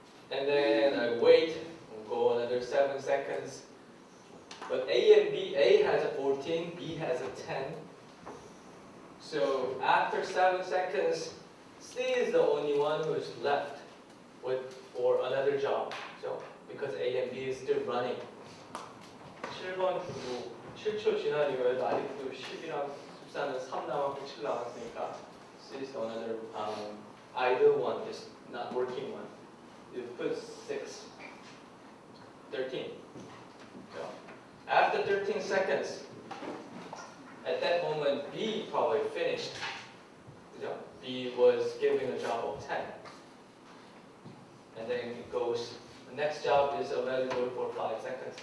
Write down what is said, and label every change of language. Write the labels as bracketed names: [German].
[English] And then I wait, we'll go another 7 seconds. But A and B, A has a 14, B has a 10. So after 7 seconds, C is the only one who is left for another job. So because A and B is still running. [Korean] 7번 주고 7초 지난 이후에도 아직도 10이랑 14는 3 남았고 7 남았으니까 [English] C is another idle one, just not working one. You put 6, 13. So after 13 seconds, at that moment, B probably finished. B was given a job of 10. And then it goes, the next job is available for 5 seconds.